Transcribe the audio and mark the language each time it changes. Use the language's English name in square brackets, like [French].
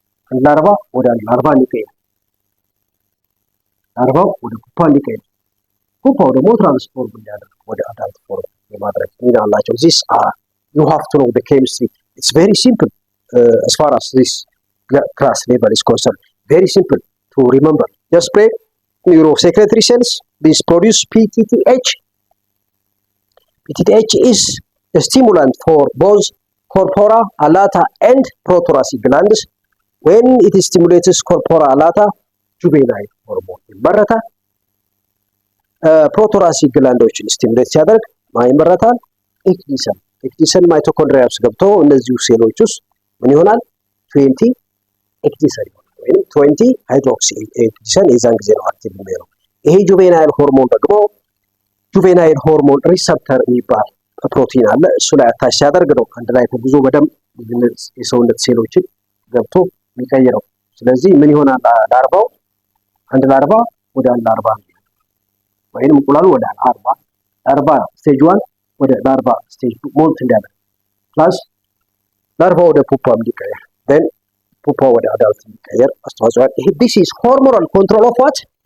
[Amharic] አንድ ላርቫ ወደ አንድ ላርቫ እንዲቀየር፣ ላርቫው ወደ ፑፓ እንዲቀየር፣ ፑፓው ደግሞ ትራንስፎርም እንዲያደርግ ወደ አዳልት ፎርም የማድረግ ሚና አላቸው። [English] this you have to know the chemistry. It's very simple as far as this class level is concerned. Very simple to remember. Just play neurosecretory cells. These produce PTTH. PTTH is a stimulant for both corpora allata and prothoracic glands. When it stimulates corpora allata, juvenile hormone [Amharic] ይመረታል። ፕሮቶራሲክ ግላንዶችን ስቲሙሌት ሲያደርግ ማን ይመረታል? ኤክዲሰን። ኤክዲሰን ማይቶኮንድሪያ ውስጥ ገብቶ እነዚሁ ሴሎች ውስጥ ምን ይሆናል? 20 ኤክዲሰን ይሆናል ወይም 20 ሃይድሮክሲ ኤክዲሰን የዛን ጊዜ ነው አክቲቭ የሚሆነው። ይሄ ጁቬናይል ሆርሞን ደግሞ ጁቬናይል ሆርሞን ሪሰፕተር የሚባል ፕሮቲን አለ። እሱ ላይ አታች ሲያደርግ ነው አንድ ላይ ተጉዞ በደም የሰውነት ሴሎችን ገብቶ የሚቀይረው። ስለዚህ ምን ይሆናል? ላርባው አንድ ላርባ ወደ ላርባ ወይም እንቁላሉ ወደ ላርባ ስቴጅ 1 ወደ ላርባ ስቴጅ 2 ሞልት እንዲያደርግ ፕላስ ላርባ ወደ ፑፓ እንዲቀየር then ፑፓ ወደ አዳልት እንዲቀየር አስተዋጽኦ። ይሄ [English] this is hormonal control of what